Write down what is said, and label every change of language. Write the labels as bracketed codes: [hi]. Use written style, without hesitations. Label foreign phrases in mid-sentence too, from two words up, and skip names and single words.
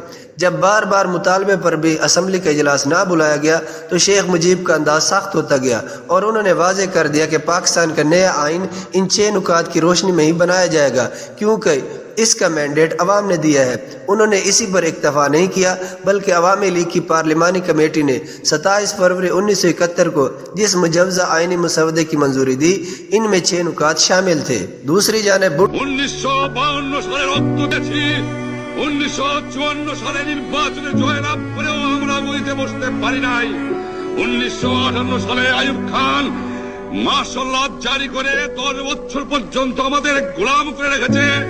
[ur] جب بار بار مطالبے پر بھی اسمبلی کا اجلاس نہ بلایا گیا تو شیخ مجیب کا انداز سخت ہوتا گیا اور انہوں نے واضح کر دیا کہ پاکستان کا نیا آئین ان 6 نکات کی روشنی میں ہی بنایا جائے گا، کیونکہ اس کا مینڈیٹ عوام نے دیا ہے۔ انہوں نے اسی پر اکتفا نہیں کیا بلکہ عوامی لیگ کی پارلیمانی کمیٹی نے 27 فروری 1971 کو جس مجوزہ آئینی مسودے کی منظوری دی، ان میں 6 نکات شامل تھے۔ دوسری جانب [bn] 1952 সালে রক্ত দিয়েছি, 1954 সালে নির্বাচনে জয়লাভ করেও আমরা বইতে বসতে পারি নাই। 1958 সালে আইয়ুব খান [en] martial law [bn] জারি করে 10 বছর পর্যন্ত আমাদের গোলাম করে রেখেছে।